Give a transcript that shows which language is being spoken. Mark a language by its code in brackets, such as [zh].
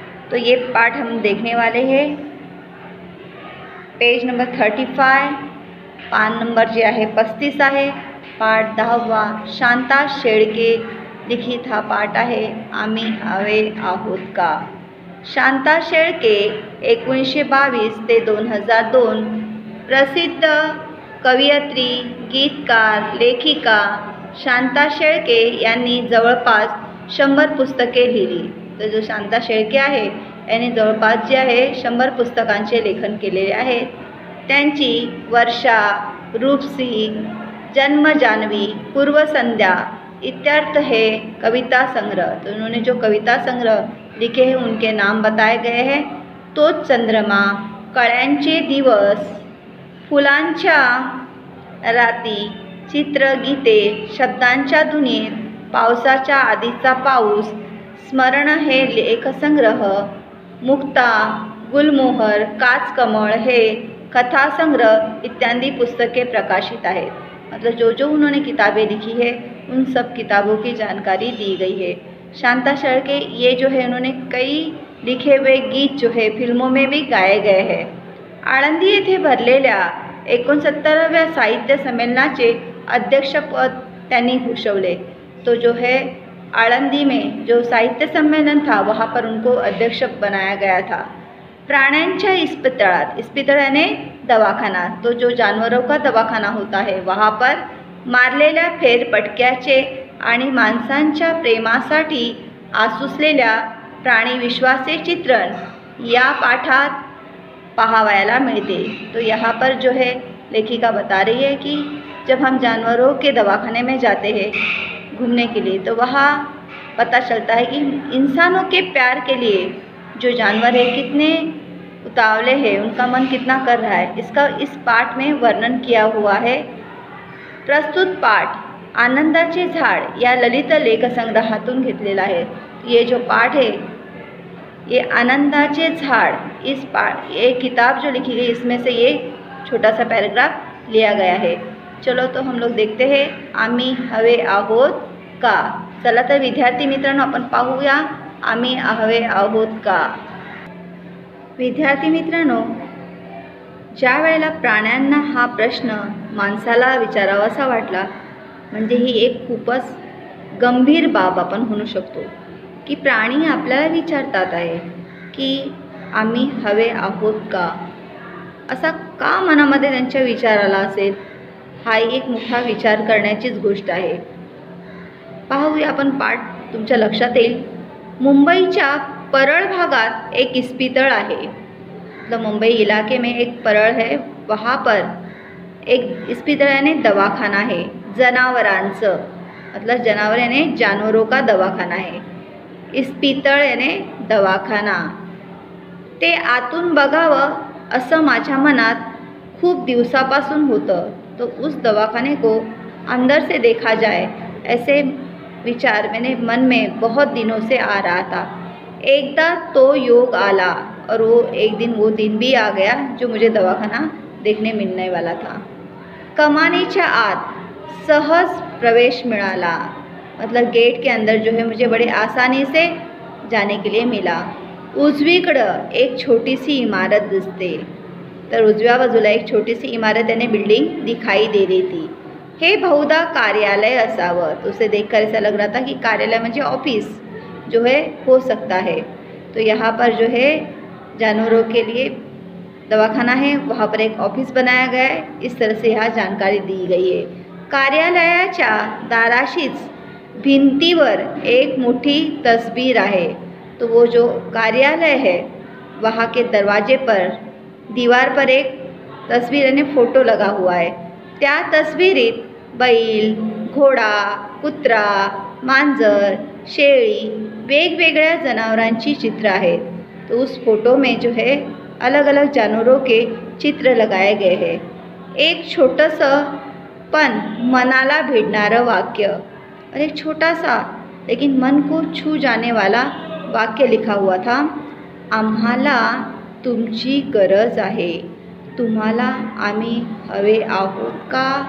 [hi] तो ये पाठ हम देखने वाले हैं। [mr] पेज नंबर 35, पान नंबर जे आहे 35 आहे। पाठ 10वा, शांता शेळके लिखित हा पाठ आहे, आम्ही हवे आहोत का। शांता शेळके 1922 ते 2002 प्रसिद्ध कवयित्री, गीतकार, लेखिका शांता शेळके यांनी जवळपास 100 पुस्तके लिहिली। तर जो शांता शेळके आहे यांनी जवळपास जे आहे 100 पुस्तकांचे लेखन केलेले आहे। त्यांची वर्षा, रूपसी, जन्म जान्हवी, पूर्व संध्या, इत्यार्थ है कविता संग्रह। [hi] तो उन्होंने जो कविता संग्रह लिखे हैं उनके नाम बताए गए हैं। [mr] तोच चंद्रमा, कळ्यांचे दिवस, फुलांच्या राती, चित्रगीते, शब्दांच्या धुनीत, पावसाच्या आधीचा पाऊस, स्मरण हे लेखसंग्रह, मुक्ता, गुलमोहर, काचकमळ हे कथासंग्रह इत्यादि पुस्तकें प्रकाशित आहेत। [hi] मतलब जो जो उन्होंने किताबें लिखी है उन सब किताबों की जानकारी दी गई है। शांता शेळके ये जो है उन्होंने कई लिखे हुए गीत जो है फिल्मों में भी गाए गए हैं। [mr] आळंदी येथे भरलेल्या 69व्या साहित्य संमेलनाचे अध्यक्षपद त्यांनी भूषवले। [hi] तो जो है आळंदी में जो साहित्य सम्मेलन था वहाँ पर उनको अध्यक्ष बनाया गया था। [mr] प्राण्यांच्या इस्पितळात, इस्पितळ यानी दवाखाना, [hi] तो जो जानवरों का दवाखाना होता है वहाँ पर [mr] मारलेल्या फेरफटक्याचे आणि माणसांच्या प्रेमासाठी आसुसलेल्या प्राणी विश्वाचे चित्रण या पाठात पहावयाला मिलते। [hi] तो यहाँ पर जो है लेखिका बता रही है कि जब हम जानवरों के दवाखाने में जाते हैं घूमने के लिए तो वहाँ पता चलता है कि इंसानों के प्यार के लिए जो जानवर है कितने उतावले हैं, उनका मन कितना कर रहा है, इसका इस पाठ में वर्णन किया हुआ है। [mr] प्रस्तुत पाठ आनंदाचे झाड या ललित लेख संग्रहातून घेतलेला आहे। [hi] ये जो पाठ है ये आनंदाचे झाड, ये किताब जो लिखी गई इसमें से ये छोटा सा पैराग्राफ लिया गया है। चलो तो हम लोग देखते हैं आम्ही हवे आहोत का। [mr] चला तर विद्यार्थी मित्रांनो आपण पाहूया आम्ही हवे आहोत का। विद्यार्थी मित्रांनो, ज्या वेळेला प्राण्यांना हा प्रश्न माणसाला विचारावासा वाटला म्हणजे ही एक खूपच गंभीर बाब आपण म्हणू शकतो की प्राणी आपल्याला विचारतात आहे की आम्ही हवे आहोत का। असा का मनामध्ये त्यांच्या विचार आला असेल, हा एक मोठा विचार करण्याचीच गोष्ट आहे। पाहूया आपण पाठ, तुमच्या लक्षात येईल। मुंबईच्या परळ भागात एक इस्पितळ आहे। [hi] मतलब मुंबई इलाके में एक परळ है, वहाँ पर एक इस्पितळ यानी दवाखाना है जनावरांचं, मतलब जनावर यानी जानवरों का दवाखाना है। इस्पितळ यानी दवाखाना। [mr] ते आतून बघावं असं माझ्या मनात खूप दिवसापासून होतं। [hi] तो उस दवाखाने को अंदर से देखा जाए ऐसे विचार मेरे मन में बहुत दिनों से आ रहा था। [mr] एकदा तो योग आला [hi] और वो दिन भी आ गया जो मुझे दवाखाना देखने मिलने वाला था। [mr] कमानीच्या आत सहज प्रवेश मिळाला, [hi] मतलब गेट के अंदर जो है मुझे बड़े आसानी से जाने के लिए मिला। [mr] उजवीकडं एक छोटीसी इमारत दिसते, तर उजव्या बाजूला एक छोटीसी इमारत यानी बिल्डिंग [hi] दिखाई दे रही थी। [mr] हे बहुधा कार्यालय असावं, [hi] तो उसे देखकर ऐसा लग रहा था कि कार्यालय म्हणजे ऑफिस जो है हो सकता है। तो यहाँ पर जो है जानवरों के लिए दवाखाना है, वहाँ पर एक ऑफिस बनाया गया है, इस तरह से यहाँ जानकारी दी गई है। [mr] कार्यालयाच्या दाराशीच भिंतीवर एक मोठी तस्वीर आहे। [hi] तो वो जो कार्यालय है वहाँ के दरवाजे पर दीवार पर एक तस्वीर यानी फ़ोटो लगा हुआ है। [mr] त्या तस्वीरीत बैल, घोडा, कुत्रा, मांजर, शेळी, वेगवेगळ्या जनावरांची चित्र आहेत। [hi] तो उस फोटो में जो है अलग अलग जानवरों के चित्र लगाए गए हैं। [mr] एक छोटंसं पण मनाला भिडणारं वाक्य [hi] और एक छोटा सा लेकिन मन को छू जाने वाला वाक्य लिखा हुआ था, [mr] आम्हाला तुमची गरज आहे, तुम्हाला आम्ही हवे आहोत का।